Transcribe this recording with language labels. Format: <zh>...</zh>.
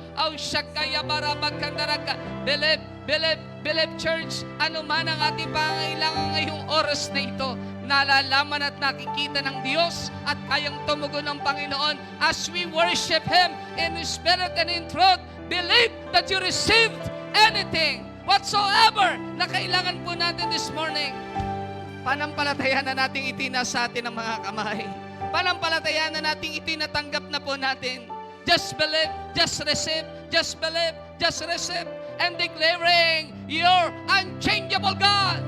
<tl>Oh, Shakaya Barabakandaraka. Believe, church, ano man ang ating pangailangan ngayong oras na ito, nalalaman at nakikita ng Diyos at kayang tumugon ng Panginoon</tl> <en>as we worship Him in spirit and in truth. Believe that you received anything whatsoever</en> <tl>na kailangan po natin</tl> <en>this morning.</en> <tl>Panampalatayan na nating itina sa atin ang mga kamay. Panampalatayan na nating itinatanggap na po natin.</tl> <en>Just believe, just receive, just believe, just receive. And declaring, you're unchangeable God.</en>